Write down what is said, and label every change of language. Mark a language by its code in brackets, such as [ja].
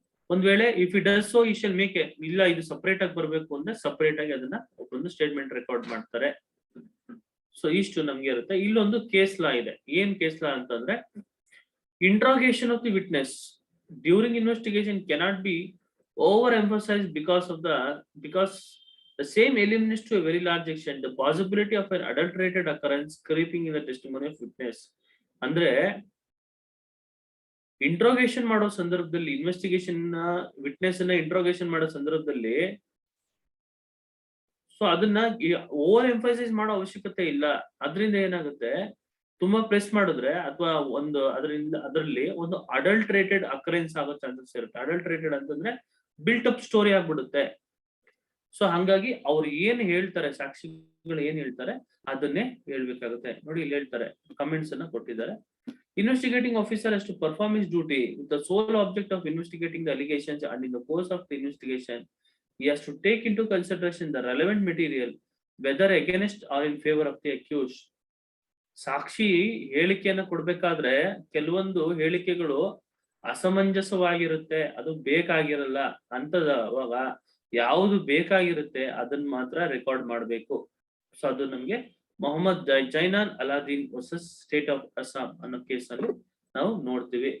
[kn] ಒಂದ್ ವೇಳೆ [en] if it does so, [kn] ಈ ಶಲ್ ಮೇಕ್ ಇಲ್ಲ ಇದು ಸಪರೇಟ್ ಆಗಿ ಬರ್ಬೇಕು ಅಂದ್ರೆ ಸಪರೇಟ್ ಆಗಿ ಅದನ್ನ ಒಂದು ಸ್ಟೇಟ್ಮೆಂಟ್ ರೆಕಾರ್ಡ್ ಮಾಡ್ತಾರೆ. ಸೊ ಇಷ್ಟು ನಮ್ಗೆ ಇರುತ್ತೆ. ಇಲ್ಲೊಂದು ಕೇಸ್ ಲಾ ಇದೆ. ಏನ್ ಕೇಸ್ ಲಾ ಅಂತಂದ್ರೆ, [en] Interrogation of the witness during investigation cannot be over emphasised because the same eliminates to a very large extent the possibility of an adulterated occurrence creeping in the testimony of witness. [kn] ಅಂದ್ರೆ interrogation ಮಾಡೋ ಸಂದರ್ಭದಲ್ಲಿ, investigation witness ಅನ್ನ interrogation ಮಾಡೋ ಸಂದರ್ಭದಲ್ಲಿ so ಅದನ್ನ over emphasise ಮಾಡೋ ಅವಶ್ಯಕತೆ ಇಲ್ಲ. ಅದರಿಂದ ಏನಾಗುತ್ತೆ, ತುಂಬಾ ಪ್ರೆಸ್ ಮಾಡಿದ್ರೆ ಅಥವಾ ಅದರಲ್ಲಿ ಒಂದು ಅಡಲ್ಟ್ರೇಟೆಡ್ ಅಕರೆನ್ಸ್ ಆಗೋ ಚಾನ್ಸಸ್ ಇರುತ್ತೆ. ಅಡಲ್ಟ್ರೇಟೆಡ್ ಅಂತಂದ್ರೆ ಬಿಲ್ಟ್ ಅಪ್ ಸ್ಟೋರಿ ಆಗ್ಬಿಡುತ್ತೆ. ಸೊ ಹಂಗಾಗಿ ಅವ್ರು ಏನ್ ಹೇಳ್ತಾರೆ, ಸಾಕ್ಷಿಗಳು ಏನ್ ಹೇಳ್ತಾರೆ ಅದನ್ನೇ ಹೇಳ್ಬೇಕಾಗುತ್ತೆ. ನೋಡಿ, ಇಲ್ಲಿ ಹೇಳ್ತಾರೆ, ಕಮೆಂಟ್ಸ್ ಅನ್ನ ಕೊಟ್ಟಿದ್ದಾರೆ. [en] Investigating officer has to perform his duty with the sole object of investigating the allegations, and in the course of the investigation he has to take into consideration the relevant material whether against or in favor of the accused. [kn] ಸಾಕ್ಷಿ ಹೇಳಿಕೆಯನ್ನ ಕೊಡ್ಬೇಕಾದ್ರೆ ಕೆಲವೊಂದು ಹೇಳಿಕೆಗಳು ಅಸಮಂಜಸವಾಗಿರುತ್ತೆ, ಅದು ಬೇಕಾಗಿರಲ್ಲ. ಅಂತದವಾಗ ಯಾವುದು ಬೇಕಾಗಿರುತ್ತೆ ಅದನ್ನ ಮಾತ್ರ record ಮಾಡಬೇಕು. ಸೊ ಅದು ನಮ್ಗೆ Mohammed ಜೈನಾನ್ ಅಲಾದೀನ್ versus state of Assam ಅನ್ನೋ ಕೇಸ್ ಅಲ್ಲಿ ನಾವು ನೋಡ್ತೀವಿ.